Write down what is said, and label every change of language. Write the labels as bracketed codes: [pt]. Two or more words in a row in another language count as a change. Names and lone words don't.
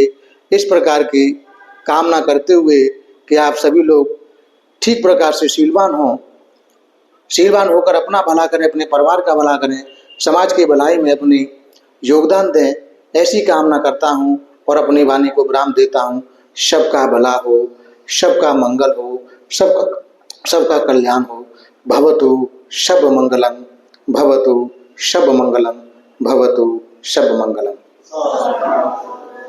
[hi] इस प्रकार की कामना करते हुए कि आप सभी लोग ठीक प्रकार से शीलवान होकर अपना भला करें, अपने परिवार का भला करें, समाज की भलाई में अपनी योगदान दें, ऐसी कामना करता हूँ और अपनी वाणी को विराम देता हूँ। सबका भला हो, सबका मंगल हो, सबका कल्याण हो। [pi] भवतु सब मंगलम, भवतु सब मंगलम, भवतु सब मंगलम।